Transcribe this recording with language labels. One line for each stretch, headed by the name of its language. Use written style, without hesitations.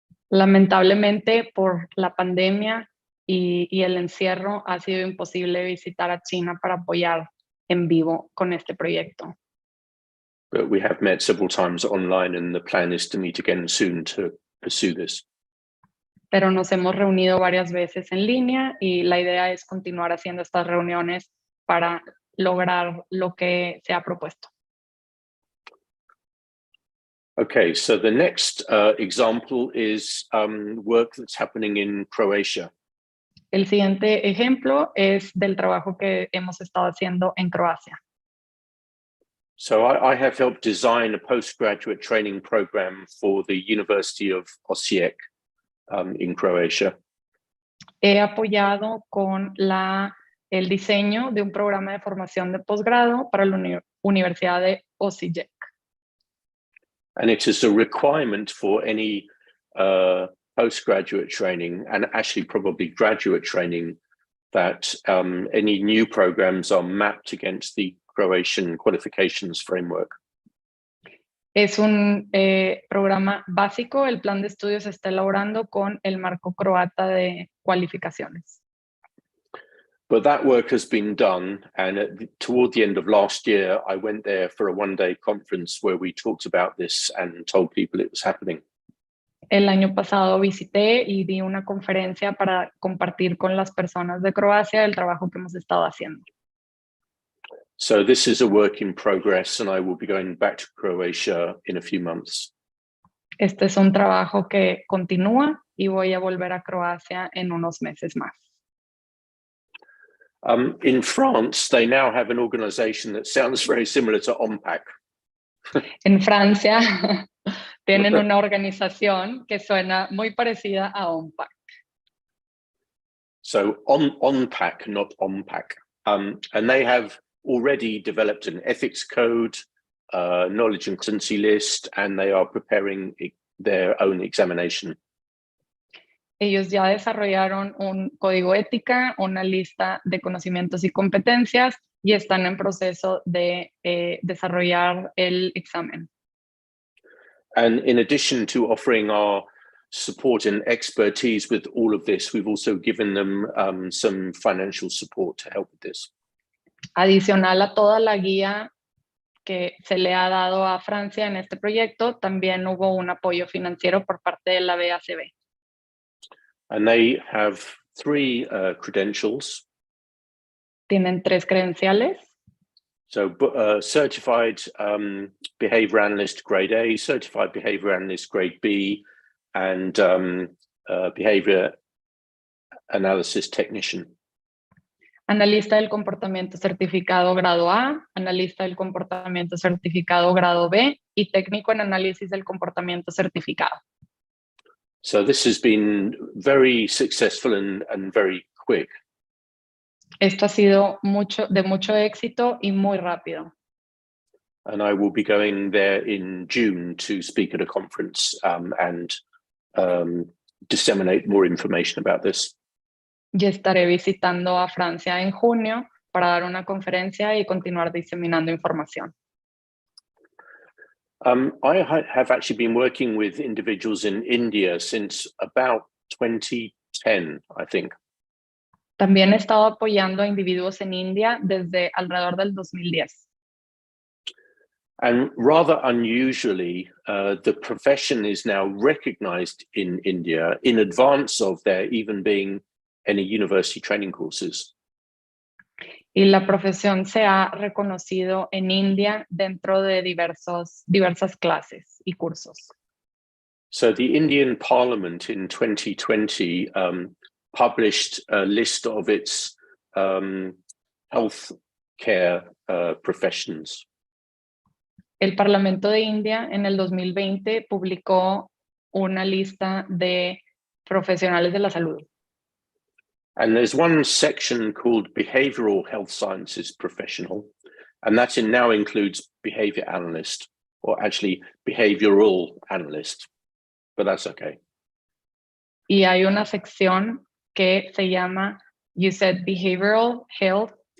Spanish: Lamentablemente, por la pandemia y el encierro, ha sido imposible visitar a China para apoyar en vivo con este proyecto.
English: But we have met several times online and the plan is to meet again soon to pursue this.
Spanish: Pero nos hemos reunido varias veces en línea y la idea es continuar haciendo estas reuniones para lograr lo que se ha propuesto.
English: Okay, so the next example is work that's happening in Croatia.
Spanish: El siguiente ejemplo es del trabajo que hemos estado haciendo en Croacia.
English: So I have helped design a postgraduate training program for the University of Osijek in Croatia.
Spanish: He apoyado con el diseño de un programa de formación de posgrado para la Universidad de Osijek.
English: And it is a requirement for any postgraduate training and actually probably graduate training that any new programs are mapped against the Croatian qualifications framework.
Spanish: Es un programa básico. El plan de estudios se está elaborando con el marco croata de cualificaciones.
English: But that work has been done, and toward the end of last year, I went there for a one-day conference where we talked about this and told people it was happening.
Spanish: El año pasado visité y di una conferencia para compartir con las personas de Croacia el trabajo que hemos estado haciendo.
English: So this is a work in progress, and I will be going back to Croatia in a few months.
Spanish: Este es un trabajo que continúa y voy a volver a Croacia en unos meses más.
English: In France, they now have an organization that sounds very similar to OMPAC.
Spanish: En Francia tienen una organización que suena muy parecida a OMPAC.
English: So ONPAC, not OMPAC. And they have already developed an ethics code, knowledge and competency list, and they are preparing their own examination.
Spanish: Ellos ya desarrollaron un código ética, una lista de conocimientos y competencias y están en proceso de desarrollar el examen.
English: And in addition to offering our support and expertise with all of this, we've also given them some financial support to help with this.
Spanish: Adicional a toda la guía que se le ha dado a Francia en este proyecto, también hubo un apoyo financiero por parte de la BACB.
English: And they have 3 credentials.
Spanish: Tienen 3 credenciales.
English: So certified behavior analyst grade A, certified behavior analyst grade B, and behavior analysis technician.
Spanish: Analista del comportamiento certificado grado A, analista del comportamiento certificado grado B y técnico en análisis del comportamiento certificado.
English: So this has been very successful and very quick.
Spanish: Esto ha sido de mucho éxito y muy rápido.
English: And I will be going there in June to speak at a conference and disseminate more information about this.
Spanish: Y estaré visitando a Francia en junio para dar una conferencia y continuar diseminando información.
English: I have actually been working with individuals in India since about 2010, I think.
Spanish: También he estado apoyando a individuos en India desde alrededor del 2010.
English: And rather unusually, the profession is now recognized in India in advance of there even being any university training courses.
Spanish: Y la profesión se ha reconocido en India dentro de diversas clases y cursos.
English: So the Indian Parliament in 2020 published a list of its health care professions.
Spanish: El Parlamento de India en el 2020 publicó una lista de profesionales de la salud.
English: And there's one section called Behavioral Health Sciences Professional, and that now includes behavior analyst, or actually behavioral analyst, but that's okay.
Spanish: Y hay una sección que se llama,
English: you said behavioral health.